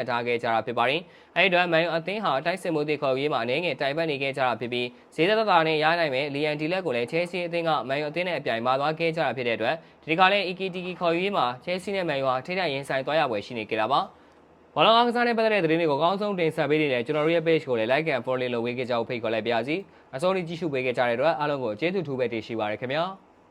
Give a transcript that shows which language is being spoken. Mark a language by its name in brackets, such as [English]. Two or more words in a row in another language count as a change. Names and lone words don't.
[Burmese] ထားခဲ့ကြတာဖြစ်ပါတယ်။အဲဒီအတွက် Man U အသင်းဟာတိုက်စစ်မှုတွေခေါ်ရေးမှာအနေငယ်တိုင်ပတ်နေခဲ့ကြတာဖြစ်ပြီးဈေးသက်သာနဲ့ရနိုင်မဲ့ Liam Delap ကိုလည်း Chelsea အသင်းက Man U အသင်းနဲ့အပြိုင်မှာသွားခဲ့ကြတာဖြစ်တဲ့အတွက်ဒီခါလဲ Ekitike ခေါ်ရေးမှာ Chelsea နဲ့ Man U ဟာထိတိုက်ရင်ဆိုင်သွားရပွဲရှိနေကြတာပါ။ဘောလုံးအားကစားနဲ့ပတ်သက်တဲ့သတင်းတွေကိုအကောင်းဆုံးတင်ဆက်ပေးနေတဲ့ကျွန်တော်တို့ရဲ့ page ကိုလည်း [English] like and follow [Burmese] လုပ်ပေးကြဖို့ဖိတ်ခေါ်လိုက်ပါရစေ။အဆုံးထိကြည့်ရှုပေးကြတဲ့အတွက်အားလုံးကိုကျေးဇူးထူးပဲတင်ရှိပါရခင်ဗျာ။